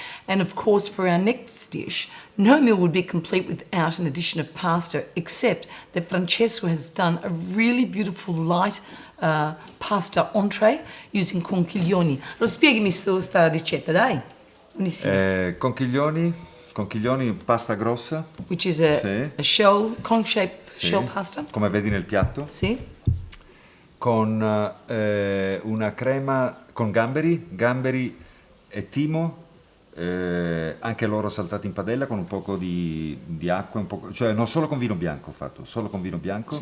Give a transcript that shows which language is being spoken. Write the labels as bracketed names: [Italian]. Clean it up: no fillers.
[English] And of course, for our next dish, no meal would be complete without an addition of pasta, except that Francesco has done a really beautiful light pasta entree using conchiglioni. [Italian] Lo spiegami sta ricetta, dai. Buonissima. Conchiglioni, pasta grossa. [English] Which is a shell, conch-shaped [Italian] Sì, [English] shell pasta. [Italian] come vedi nel piatto. Sì. Con una crema con gamberi e timo, anche loro saltati in padella con un poco di acqua, cioè non solo con vino bianco ho fatto, solo con vino bianco,